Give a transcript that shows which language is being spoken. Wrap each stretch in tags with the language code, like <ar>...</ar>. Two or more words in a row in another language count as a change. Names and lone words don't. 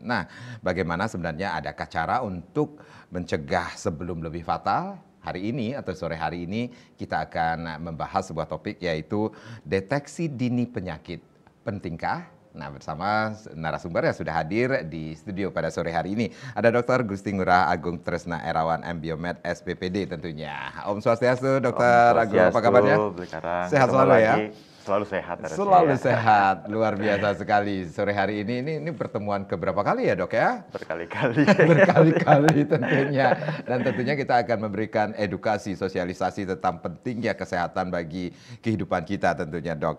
<id>Nah, bagaimana sebenarnya adakah cara untuk mencegah sebelum lebih fatal? Hari ini atau sore hari ini kita akan membahas sebuah topik yaitu deteksi dini penyakit. Pentingkah? Nah, bersama narasumber yang sudah hadir di studio pada sore hari ini. Ada Dr. Gusti Ngurah Agung Tresna Erawan M. Biomed SPPD tentunya.</id> <sa>Om Swastiastu,</sa> <id>Dr. Agung, apa kabarnya? Sehat selalu ya? Selalu sehat. Selalu sehat, luar biasa sekali. Sore hari ini pertemuan keberapa kali ya dok ya? Berkali-kali. Berkali-kali tentunya. Dan tentunya kita akan memberikan edukasi, sosialisasi tentang pentingnya kesehatan bagi kehidupan kita tentunya dok.</id>